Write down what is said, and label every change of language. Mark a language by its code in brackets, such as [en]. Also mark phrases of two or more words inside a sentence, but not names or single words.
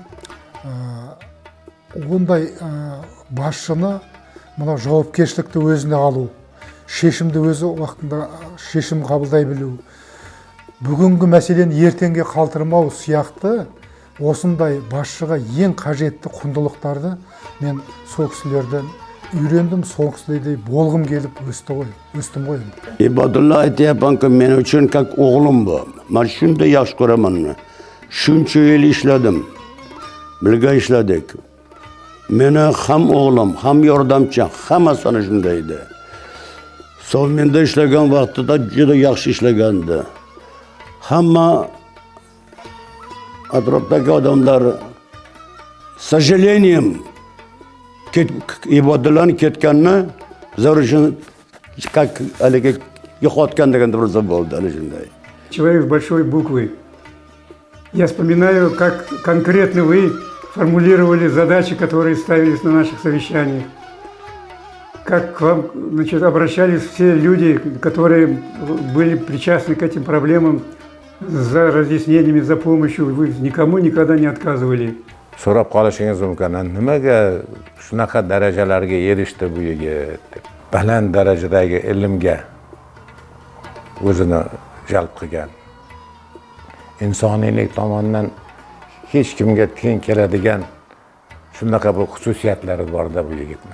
[kk] ондай басшыны мына жауапкершілікті өзіне алу, шешімді өзі уақытында шешім қабылдай білу, бүгінгі мәселені ертеңге қалдырмау сияқты осындай басшыға ең қажетті құндылықтарды мен сол кісілерден үйрендім, сол кісілердей болғым келіп өстім ғой. [uz] Ibadullah aytyapmanki, men uchun как o'g'lim bu. Men shunday yaxshi ko'raman uni. Shuncha yil ishladim. Birga ishladik. Meni ham o'g'lim, ham yordamchim, hammasi ana shunday edi. Sovmenda ishlagan vaqtida juda yaxshi ishlagandi. Hamma atrofdagi odamlar сожалением Ibodullahning ketganini bizlar uchun как haligi yo'qotgan deganda bo'lsa bo'ldi, ana shunday. [ru] Человек с большой буквы. Я вспоминаю, как конкретно вы формулировали задачи, которые ставились на наших совещаниях. Как к вам, значит, обращались все люди, которые были причастны к этим проблемам, за разъяснениями, за помощью. Вы никому никогда не отказывали. [uz] So'rab qolishingiz mumkin, nimaga shunaqa darajalarga erishdi bu yigit deb. Baland darajadagi ilmga o'zini jalb qilgan. Insoniylik tomonidan hech kimga teng keladigan shunaqa bir xususiyatlari borda bu yigitning.